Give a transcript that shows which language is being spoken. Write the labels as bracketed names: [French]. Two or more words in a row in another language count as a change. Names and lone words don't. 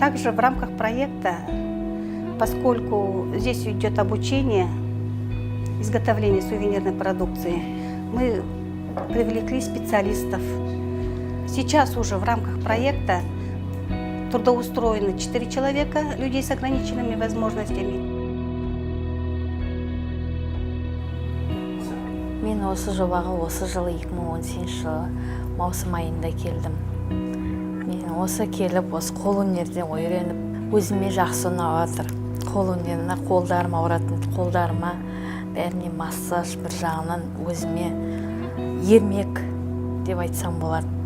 [Russian] Также в рамках проекта, поскольку здесь идет обучение изготовления сувенирной продукции, мы привлекли специалистов. Сейчас уже в рамках проекта трудоустроены 4 человека, людей с ограниченными возможностями. [Kazakh] Мен осы жобаға осы жылы 2018 жылы маусым айында келдім. Мен осы келіп, осы қолөнерден үйреніп, өзіме жақсы ұнап жатыр. Қолөнеріне қолдарым ауыратын, қолдарыма бәріне массаж, бір жағынан өзіме ермек деп айтсам болады.